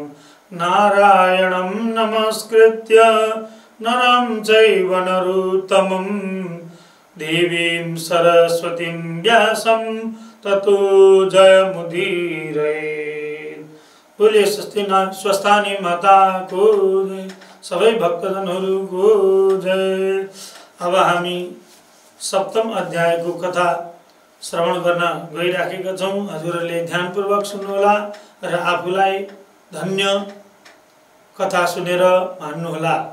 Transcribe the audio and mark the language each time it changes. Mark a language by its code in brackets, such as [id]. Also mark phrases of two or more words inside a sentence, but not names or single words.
[sa] नारायणं नमस्कृत्य नरं चैव नरोत्तमं देवीं सरस्वतीं व्यासं ततो जयमुदीरयेत्। [ne] बोले स्वस्थानी माता को जय, सबै भक्तजनहरूको जय। अब हामी सप्तम अध्यायको कथा श्रवण गर्न गइराखेका छौं। हजुरहरूले ध्यानपूर्वक सुन्नुहोला र आफूलाई धन्य कथा सुनेर मान्नुहोला।